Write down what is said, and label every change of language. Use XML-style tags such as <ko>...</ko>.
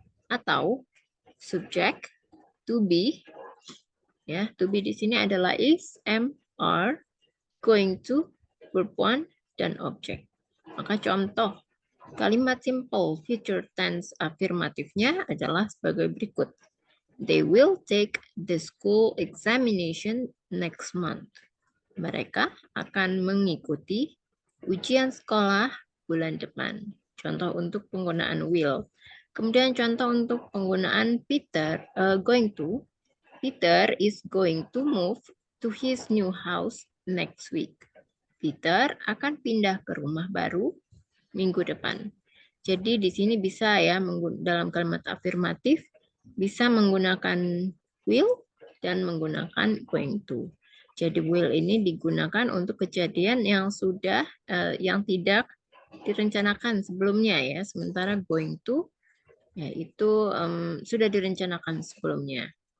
<id>Atau subjek, to be, ya, to be di sini adalah is, am, are, going to, verb one, dan objek. Maka contoh kalimat simple future tense afirmatifnya adalah sebagai berikut.</id> <en>They will take the school examination next month.</en> <id>Mereka akan mengikuti ujian sekolah bulan depan. Contoh untuk penggunaan will. Kemudian contoh untuk penggunaan Peter, going to.</id> <en>Peter is going to move to his new house next week.</en> <id>Peter akan pindah ke rumah baru minggu depan. Jadi di sini bisa ya dalam kalimat afirmatif bisa menggunakan will dan menggunakan going to. Jadi will ini digunakan untuk kejadian yang sudah yang tidak direncanakan sebelumnya ya, sementara going to yaitu sudah direncanakan sebelumnya.</id>